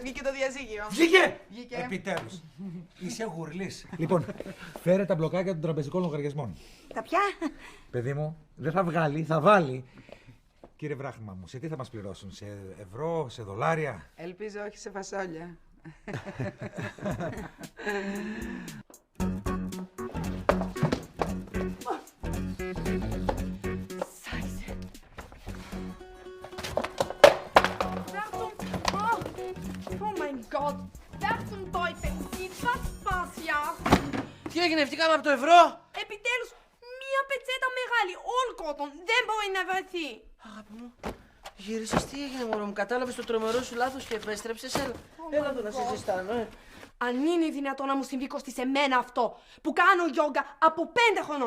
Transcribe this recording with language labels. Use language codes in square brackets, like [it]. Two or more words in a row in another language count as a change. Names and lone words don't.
[el] Βγήκε το διαζύγιο. Βγήκε! Επιτέλους. Είσαι γουρλής. Λοιπόν, φέρε τα μπλοκάκια των τραπεζικών λογαριασμών. Τα πια? Παιδί μου, δεν θα βγάλει, θα βάλει. Κύριε βράχμα μου, σε τι θα μας πληρώσουν, σε ευρώ, σε δολάρια? Ελπίζω όχι σε φασόλια. [de] Oh mein Gott! Wer zum Teufel sieht was passiert? [el] Τι έγινε, φτύκαμε από το ευρώ! Επιτέλους, μία πετσέτα μεγάλη, [en] all cotton, [el] δεν μπορεί να βρεθεί. Αγάπη μου, γύρισες, τι έγινε μωρό μου, κατάλαβες το τρομερό σου λάθος και επέστρεψες, έλα εδώ να σε ζεστάνω, Αν είναι δυνατόν να μου συμβεί κοστί σε μένα αυτό, που κάνω γιόγκα από 5 χρονών.